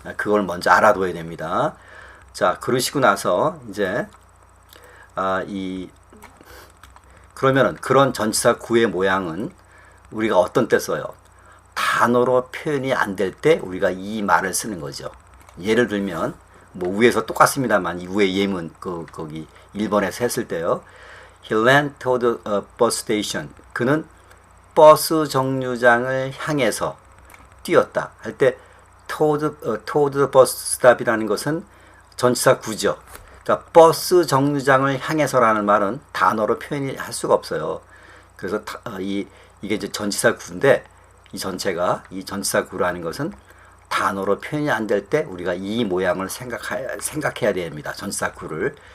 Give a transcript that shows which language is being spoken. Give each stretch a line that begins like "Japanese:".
Korean: 그걸 먼저 알아둬야 됩니다. 자, 그러시고 나서 이제 그러면은 그런 전치사 구의 모양은 우리가 어떤 때 써요? 단어로 표현이 안 될 때 우리가 이 말을 쓰는 거죠. 예를 들면 뭐 위에서 똑같습니다만, 이 위에 예문 거기 1번에서 했을 때요.
English: He ran toward a bus station.
Korean: 그는 버스 정류장을 향해서 뛰었다 할 때
English: toward the bus stop
Korean: 이라는 것은 전치사 구죠. 그러니까 버스 정류장을 향해서라는 말은 단어로 표현이 할 수가 없어요. 그래서 이게 이제 전치사 구인데, 이 전체가 이 전치사 구라는 것은 단어로 표현이 안 될 때 우리가 이 모양을 생각해야 됩니다. 전치사 구를.